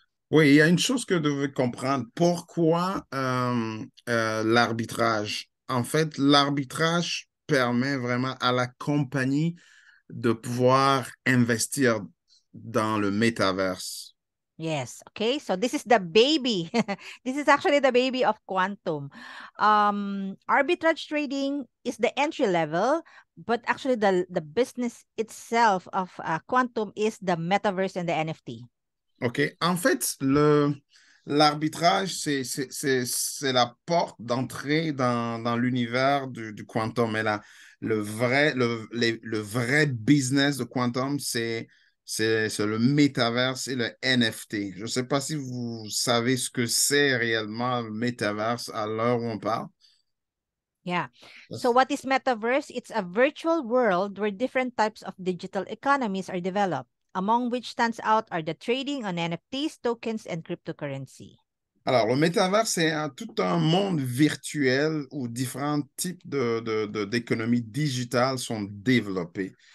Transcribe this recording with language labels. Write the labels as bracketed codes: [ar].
[fr] Oui, il y a une chose que vous devez comprendre. Pourquoi l'arbitrage? En fait, l'arbitrage permet vraiment à la compagnie de pouvoir investir dans le métaverse. [en] Yes. Okay. So this is the baby. This is actually the baby of Quantum. Arbitrage trading is the entry level, but actually the business itself of Quantum is the metaverse and the NFT. OK. [fr] En fait, l'arbitrage, c'est la porte d'entrée dans l'univers du quantum. Mais le vrai business de quantum, c'est le métaverse et le NFT. Je ne sais pas si vous savez ce que c'est réellement le métaverse à l'heure où on parle. [en] Yeah. So what is metaverse? It's a virtual world where different types of digital economies are developed, among which stands out are the trading on NFTs, tokens, and cryptocurrency. [fr] Alors, le métaverse, c'est tout un monde virtuel où différents types d'économies digitales sont développés.